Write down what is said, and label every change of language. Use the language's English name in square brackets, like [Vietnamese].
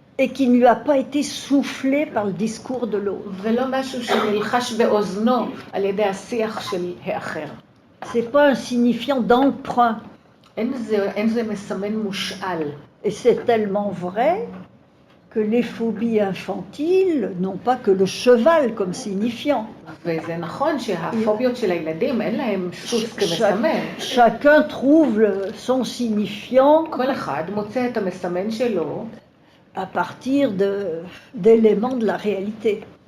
[French] et qui ne lui a pas été soufflé par le discours de l'autre. [Hebrew] ולא משהו שנלחש באוזנו על ידי השיח של האחר. [French] C'est pas un signifiant d'emprunt. [Hebrew] אין זה מסמן מושאל. [French] Et c'est tellement vrai que les phobies infantiles n'ont pas que le cheval comme signifiant. [Hebrew] וזה נכון שהפוביות של הילדים אין להם סוס כמסמן. [French] Chacun trouve son signifiant [Hebrew] כל אחד מוצא את המסמן שלו [French] à partir d'éléments de la réalité.